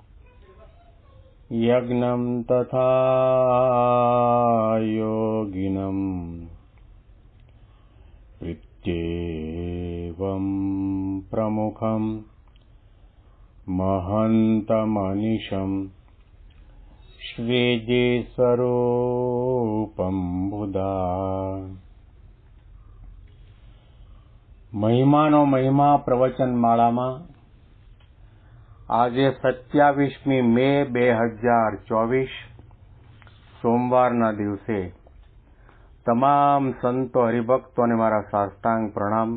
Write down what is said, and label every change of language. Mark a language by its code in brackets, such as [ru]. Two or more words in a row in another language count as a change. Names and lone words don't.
[sa] यज्ञं तथा योगिनं प्रत्येवं प्रमुखं महन्तमनिशं श्रीजीस्वरूपं बुधा। [gu] મહિમાનો મહિમા પ્રવચન માળામાં આજે 27મી મે 2024 સોમવારના દિવસે તમામ સંતો હરિભક્તોને મારા સાષ્ટાંગ પ્રણામ.